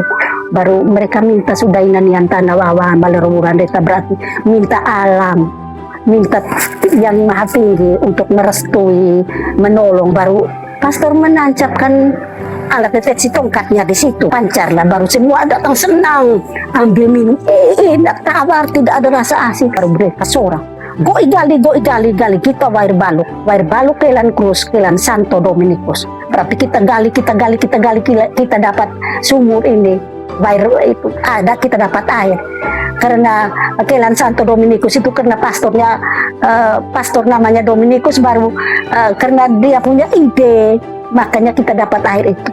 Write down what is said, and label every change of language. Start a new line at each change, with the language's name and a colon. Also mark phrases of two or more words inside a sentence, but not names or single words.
Indonesian: Baru mereka minta sudah
Sika: inanian tanah wawan baleruran deta,
Indonesian: berarti minta alam, minta yang maha tinggi untuk merestui, menolong. Baru pastor menancapkan alat deteksi tongkatnya di situ, pancarlah, baru semua datang senang, ambil minum, enak tawar, tidak ada rasa asing. Baru mereka seorang
Sika: go igali kita wair baluk kelan Cruz, kelan Santo Dominikus.
Indonesian: Berarti kita gali, kita dapat sumur ini. Wair itu ada, kita dapat air karena kelan Santo Dominikus itu, karena pastornya pastor namanya Dominikus, baru karena dia punya ide makanya kita dapat air itu.